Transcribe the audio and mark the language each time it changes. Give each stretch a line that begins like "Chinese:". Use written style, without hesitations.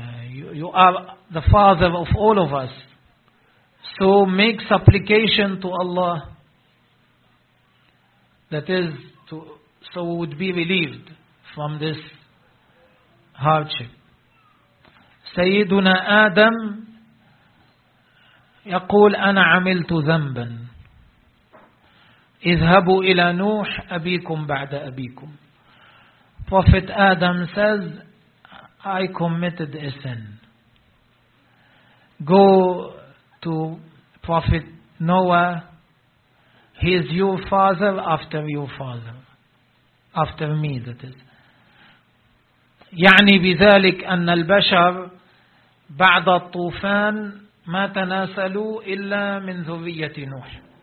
English: You are the father of all of us. So make supplication to Allah. That is to So we would be relieved from this hardship.
Arabic: Sayyiduna Adam يقول أنا عملت ذنبا. اذهبوا إلى نوح أبيكم بعد أبيكم.
English: Prophet Adam says, I committed a sin. Go to Prophet Noah. He is your father after your father. After me, that is.
Arabic: يعني بذلك أن البشر بعد الطوفان ما تناسلوا إلا من ذرية نوح.